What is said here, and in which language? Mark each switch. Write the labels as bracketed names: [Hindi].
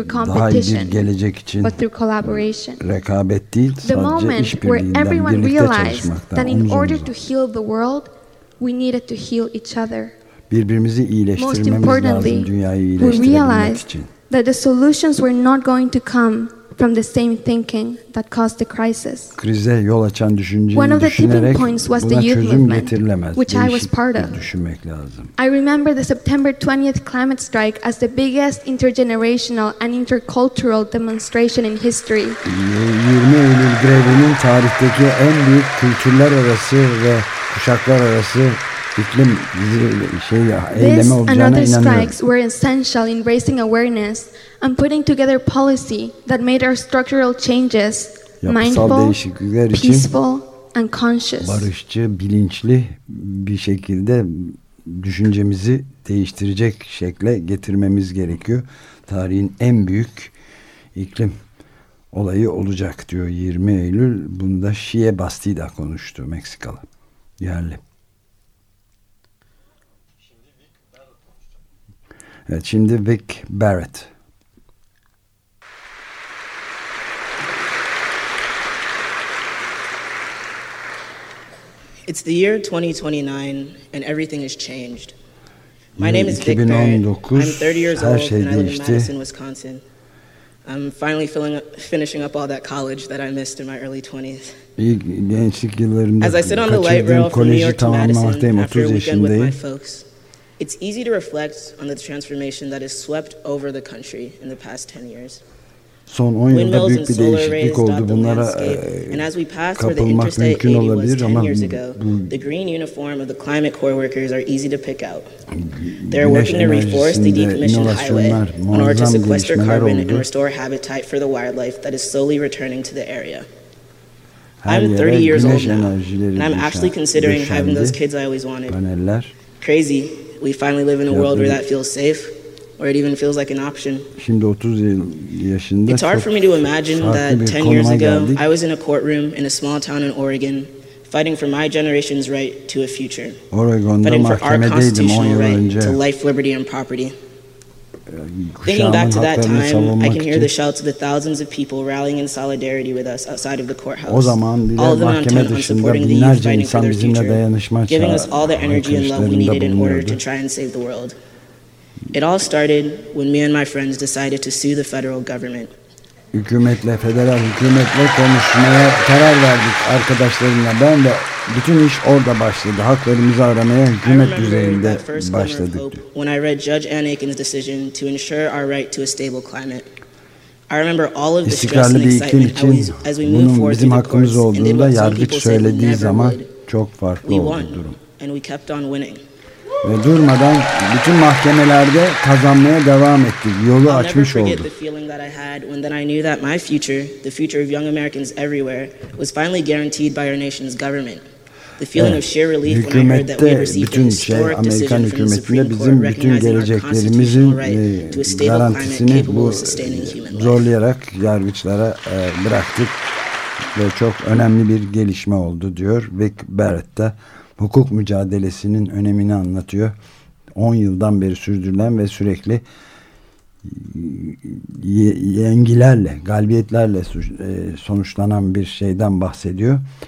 [Turkish] daha iyi bir gelecek için rekabet değil, sadece işbirliğinden birlikte çalışmaktan omuz omuza. [English] We needed to heal each other. [Turkish] Birbirimizi iyileştirmemiz lazım dünyayı iyileştirmek için. [English] We realized that the solutions were not going to come from the same thinking that caused the crisis. [Turkish] Krize yol açan düşünceyi [English] One of the tipping points was the youth movement, which I was part of. [Turkish] Düşünmek lazım. [English] I remember the September 20th climate strike as the biggest intergenerational and intercultural demonstration in history. [Turkish] 20 Eylül grevinin tarihteki en büyük kültürler arası ve kuşaklar arası iklim eyleme olacağına inanıyorum. [English] This and other strikes were essential in raising awareness and putting together policy that made our structural changes mindful, peaceful and conscious. [Turkish] Barışçı, bilinçli bir şekilde düşüncemizi değiştirecek şekle getirmemiz gerekiyor. Tarihin en büyük iklim olayı olacak diyor 20 Eylül. Bunda Şiye Bastida konuştu, Meksikalı. Yerli. Evet, şimdi Vic Barrett. [English] It's the year 2029 and everything has changed. My name is Vic Barrett. I'm 30 years old and I live in Madison, Wisconsin. I'm finally finishing up all that college that I missed in my early 20s. [Turkish] Gençlik yıllarımda [English] As I sit on the light rail from New York to Madison after a weekend with my folks, it's easy to reflect on the transformation that has swept over the country in the past 10 years. [Turkish] Son 10 yılda büyük bir değişiklik oldu. Bunlara kapılmak mümkün olabilir ama [English] the green uniform of the climate core workers are easy to pick out. They're working to reforest the decommissioned highway in order to sequester carbon and restore habitat for the wildlife that is slowly returning to the area. I'm 30 years old now, and I'm actually considering having those kids I always wanted. [Turkish] Paneller. [English] Crazy. We finally live in a world where that feels safe. or it even feels like an option. [Turkish] Şimdi 30 yaşında. [English] It's hard for me to imagine that 10 years ago I was in a courtroom in a small town in Oregon fighting for my generation's right to a future. [Turkish] Oregon'da mahkemedeydim 10 yıl önce. [English] To life, liberty and property. Thinking back to that time, I can hear the shouts of the thousands of people rallying in solidarity with us outside of the courthouse. [Turkish] O zaman bile mahkeme dışında binlerce insan bizimle dayanışma çağırdı. [English] Giving us all the energy and love we needed in order to try and save the world. It all started when me and my friends decided to sue the federal government. [Turkish] Hükümetle, federal hükümetle konuşmaya karar verdik arkadaşlarımla. Ben de bütün iş orada başladı. Haklarımızı aramaya hükümet düzeyinde başladık. [English] When I read Judge Ann Aiken's decision to ensure our right to a stable climate. I remember all of the stress and excitement as we moved forward to the courts and did what some people said we never would. We won and we kept on winning. [Turkish] Ve durmadan bütün mahkemelerde kazanmaya devam ettik. Yolu açmış olduk. [English] The feeling that I had when then I knew that my future, the future of young Americans everywhere, was finally guaranteed by our nation's government. The feeling of sheer relief when I heard that we received a historic [Turkish] Amerikan [English] decision from the Supreme Court recognizing our constitutional right to a stable climate capable of sustaining human life. [Turkish] Yargıçlara bıraktık ve çok önemli bir gelişme oldu diyor Vic Barrett'ta. Hukuk mücadelesinin önemini anlatıyor. 10 yıldan beri sürdürülen ve sürekli yengilerle, galibiyetlerle sonuçlanan bir şeyden bahsediyor.